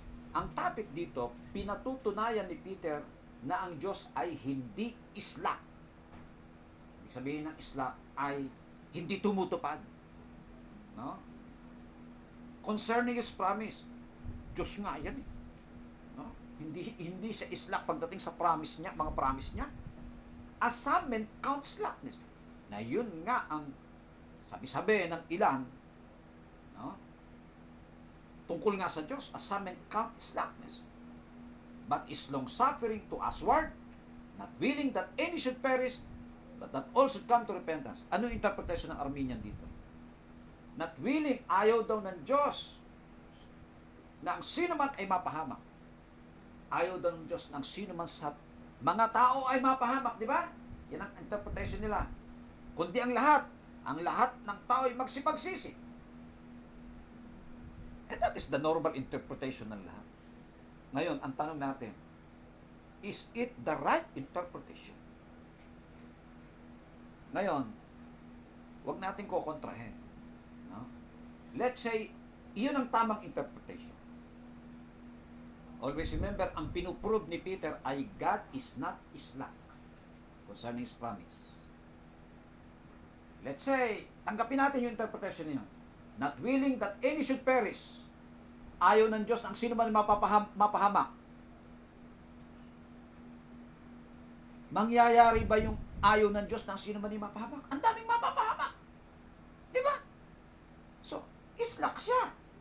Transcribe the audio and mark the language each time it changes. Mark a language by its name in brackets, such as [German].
[Filipino] Ang topic dito, pinatutunayan ni Peter na ang Diyos ay hindi slack. Ibig sabihin ng slack ay hindi tumutupad. No? [English] Concerning His promise. [Filipino] Diyos nga yan eh. No? Hindi sa slack pagdating sa promise niya, mga promise niya. [English] As some men count slackness. [Filipino] Na yun nga ang sabi-sabi ng ilan, no? Tungkol nga sa Diyos, [English] as some men count slackness, but is long-suffering to usward, not willing that any should perish, but that all should come to repentance. [Filipino] Ano yung interpretation ng Armenian dito? [English] Not willing, [Filipino] ayaw daw ng Diyos na ang sino man ay mapahamak. Ayaw daw ng Diyos na ang sino man sa mga tao ay mapahamak, di ba? Yan ang interpretation nila. Kundi ang lahat ng tao ay magsipagsisi. [English] And that is the normal interpretation [Filipino] ng lahat. Ngayon, ang tanong natin, [English] is it the right interpretation? [Filipino] Ngayon, huwag natin kukontrahin. No? [English] Let's say, [Filipino] iyon ang tamang interpretation. [English] Always remember, [Filipino] ang pinuprove ni Peter ay [English] God is not slack concerning His promise. Let's say, [Filipino] tanggapin natin yung interpretation niyo. [English] Not willing that any should perish. [Filipino] Ayaw ng Diyos ang sino man mapahamak. Mangyayari ba yung ayaw ng Diyos ng sino man mapahamak? Ang daming mapapahamak. Di ba? So, slack siya.